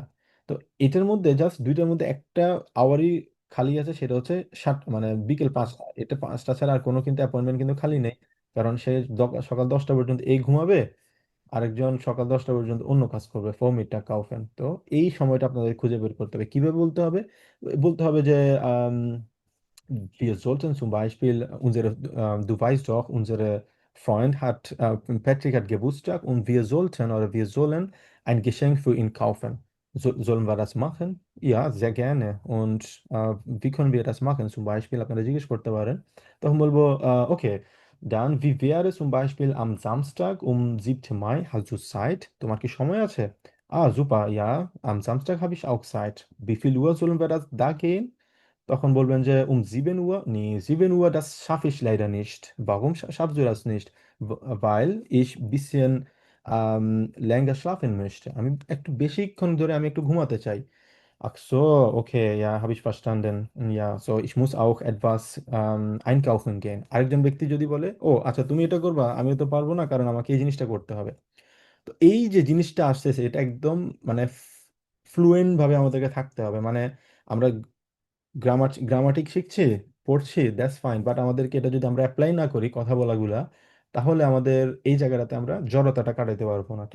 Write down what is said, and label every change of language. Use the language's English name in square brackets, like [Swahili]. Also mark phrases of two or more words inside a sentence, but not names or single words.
[Bangla] তো এটার মধ্যে জাস্ট দুইটার মধ্যে একটা আওয়ারই খালি আছে, সেটা হচ্ছে মানে বিকেল 5টা। এটা 5টা ছাড়া আর কোনো কিন্তু অ্যাপয়েন্টমেন্ট কিন্তু খালি নেই। কারণ সে সকাল 10টা পর্যন্ত এই ঘুমাবে, আরেকজন সকাল 10টা পর্যন্ত অন্য কাজ করবে, ফোমিটটা কাউফেন। তো এই সময়টা আপনাদের খুঁজে বের করতে হবে। কিভাবে বলতে হবে? বলতে হবে যে [German] wir sollten zum Beispiel du weißt doch, unser Freund Patrick hat Geburtstag, und wir sollten oder wir sollen ein Geschenk für ihn kaufen. Sollen wir das machen? Ja, sehr gerne. Und wie können wir das machen? Zum Beispiel, [Bangla] আপনারা জিজ্ঞেস করতে পারেন। তখন বলবো, [German] okay, dann wie wäre zum Beispiel am Samstag um 7. Mai, hast du Zeit? [Bangla] তোমার কি সময় আছে? [German] Super, ja, am Samstag habe ich auch Zeit. Wie viel Uhr sollen wir da gehen? [Bangla] তখন বলবেন যে [German] sieben Uhr? Nee, 7 Uhr, das schaffe ich leider nicht. Warum schaffst du das nicht? Weil ich ein bisschen länger schlafen möchte. [Bangla] আমি একটু বেশিক্ষণ ধরে আমি একটু ঘুমাতে চাই। [German] Ach so, okay, ja, habe ich verstanden. Ja, so, ich muss auch etwas einkaufen gehen. [Bangla] আরেকজন ব্যক্তি যদি বলে, ও আচ্ছা তুমি এটা করবা, আমি তো পারবো না, কারণ আমাকে এই জিনিসটা করতে হবে। তো এই যে জিনিসটা আসতেছে, এটা একদম মানে ফ্লুয়েন্ট ভাবে আমাদেরকে থাকতে হবে। মানে আমরা গ্রামাটিক শিখছি, পড়ছি, [English] that's fine, [Bangla] বাট আমাদেরকে এটা যদি আমরা অ্যাপ্লাই না করি কথা বলাগুলা, তাহলে আমাদের এই জায়গাটাতে আমরা জড়তাটা কাটাতে পারবো না।